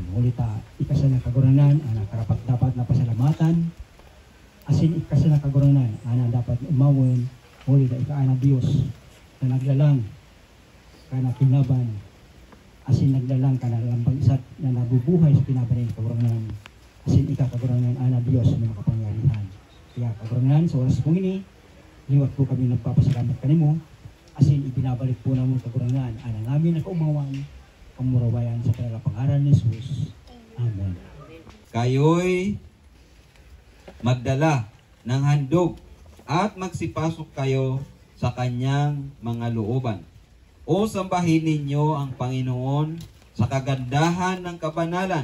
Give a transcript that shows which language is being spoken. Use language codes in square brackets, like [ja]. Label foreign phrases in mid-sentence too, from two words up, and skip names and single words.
[bik] Ngunit ikasa na kagurangan, karapat dapat na pasalamatan, asin ikasa na kagurangan, dapat umawin, ngunit ikaana Diyos na naglalang ka na kinaban, asin naglalang ka na lambang isat na nabubuhay sa kinaban ng kagurangan, asin ikakagurangan, Diyos na makapangyarihan. Kaya kagurangan, sa oras pong ini, liwat po kami nagpapasalamat kanimo, asin ibinabalik po namin kagurangan, namin na kaumawan, kamurawayan sa pangalan ni Jesus. Amen. [tl] Kayo'y magdala ng handog at magsipasok kayo sa kanyang mga looban. O sambahin ninyo ang Panginoon sa kagandahan ng kabanalan.